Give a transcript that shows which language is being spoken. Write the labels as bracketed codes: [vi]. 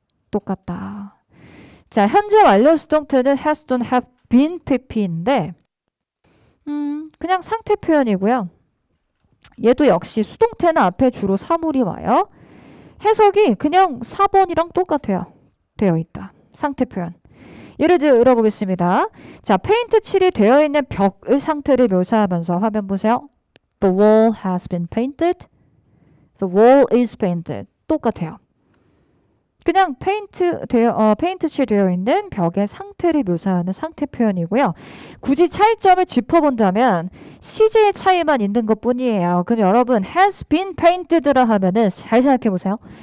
[ko] 똑같다. 자, 현재 완료 수동태는 has, don't, have, been, pp인데 그냥 상태 표현이고요. 얘도 역시 수동태는 앞에 주로 사물이 와요. 해석이 그냥 4번이랑 똑같아요. 되어 있다. 상태 표현. 예를 들어 보겠습니다. 자, 페인트 칠이 되어 있는 벽의 상태를 묘사하면서 화면 보세요. [en] The wall has been painted. The wall is painted. [ko] 똑같아요. 그냥 페인트 칠 되어 있는 벽의 상태를 묘사하는 상태 표현이고요. 굳이 차이점을 짚어본다면 시제의 차이만 있는 것 뿐이에요. 그럼 여러분 has been painted라 하면은 잘 생각해 보세요.